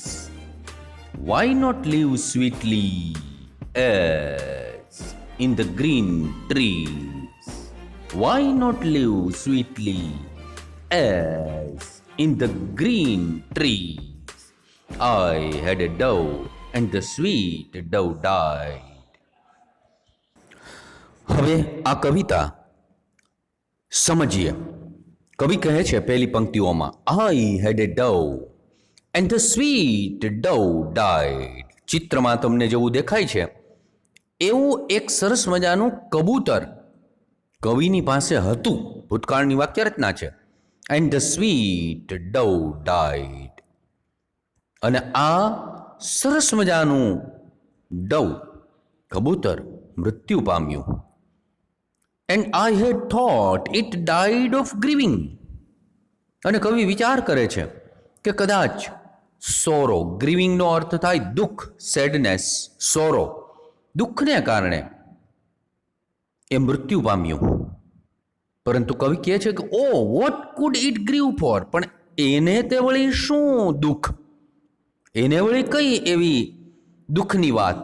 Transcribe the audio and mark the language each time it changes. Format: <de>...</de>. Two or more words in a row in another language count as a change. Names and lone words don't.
<en>Why not live sweetly as in the green trees? Why not live sweetly as in the green trees? I had a dove and the sweet dove died.</en> <gu>હવે આ કવિતા સમજીએ. કવિ કહે છે પહેલી પંક્તિઓમાં,</gu> <en>I had a dove and the sweet dove died.</en> <gu>ચિત્રમાં તમને જેવું દેખાય છે એવું એક સરસ મજાનું કબૂતર કવિની પાસે હતું. ભૂતકાળની વાક્ય રચના છે.</gu> <en>and the sweet dove died.</en> <gu>અને આ સરસ મજાનું ડવ કબૂતર મૃત્યુ પામ્યું.</gu> <en>And I had thought it died of grieving.</en> <gu>અને કવિ વિચાર કરે છે કે કદાચ સોરો, ગ્રીવિંગનો અર્થ થાય દુઃખ,</gu> <en>sadness, sorrow,</en> <gu>દુઃખને કારણે એ મૃત્યુ પામ્યું. પરંતુ કવિ કહે છે કે</gu> <en>o what could it grieve for,</en> <gu>પણ એને તે વળી શું દુઃખ, એને વળી કઈ એવી દુઃખની વાત?</gu>